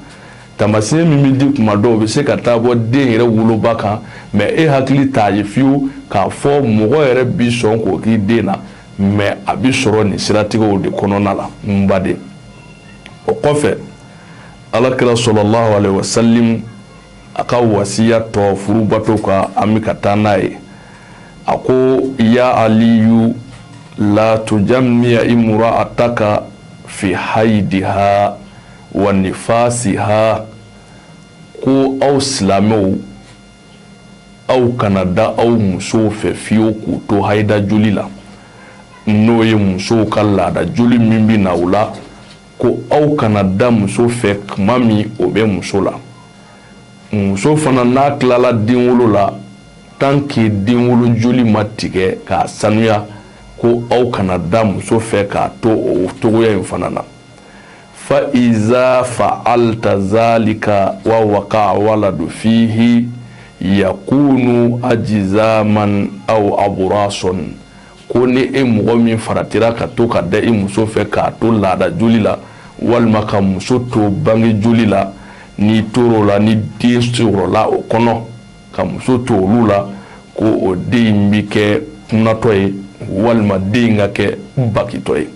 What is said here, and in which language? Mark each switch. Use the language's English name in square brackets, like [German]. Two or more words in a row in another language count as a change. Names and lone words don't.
[Bambara] Tamasiyɛn min bɛ di kuma dɔw bɛ se ka taa bɔ den yɛrɛ woloba kan mais e hakili t'a ye fiyewu k'a fɔ mɔgɔ yɛrɛ bi sɔn k'o k'i den na mais a bi sɔrɔ nin siratigɛw de kɔnɔna la n baden. O kɔfɛ Alakira [Arabic] صلى الله عليه وسلم [Bambara] a ka wasiya tɔ furubato kan an bɛ ka taa n'a ye. [Arabic] A ko يا علي لا تجامع امرأتك في حيضها ونفاسها. [Bambara] Ko aw silamɛw aw kana da aw musow fɛ fiyewu k'u to hayida joli la n'o ye musow ka laada joli min bɛ na u la ko aw kana da muso fɛ tuma min o bɛ muso la. Muso fana n'a tilala denwolo la [French] tant que [Bambara] denwolo joli ma tigɛ k'a sanuya ko aw kana da muso fɛ k'a to o togoya in fana na. [Arabic] فإذا فعلت ذلك ووقع الولد فيه يكون أجذم أو أبرص. [Bambara] Ko ni e mɔgɔ min faratira ka to ka da i muso fɛ k'a to laada joli la walima ka muso to bange joli la ni toro la ni den sɔrɔla o kɔnɔ ka muso to olu la ko o den bi kɛ kunatɔ ye walima den ka kɛ bakitɔ ye.